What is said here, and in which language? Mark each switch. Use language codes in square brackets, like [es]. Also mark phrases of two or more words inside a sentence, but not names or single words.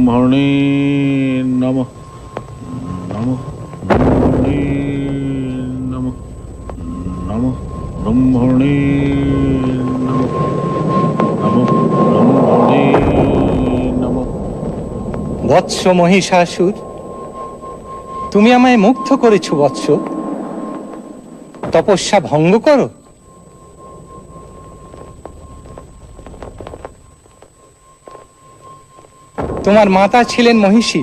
[sa] ব্রহ্মণে নমঃ নমঃ ব্রহ্মণে নমঃ নমঃ ব্রহ্মণে নমঃ নমঃ ব্রহ্মণে নমঃ। [bn] বৎস মহিষাসুর, তুমি আমায় মুগ্ধ করেছ বৎস। তপস্যা ভঙ্গ করো। তোমার মাতা ছিলেন মহিষী।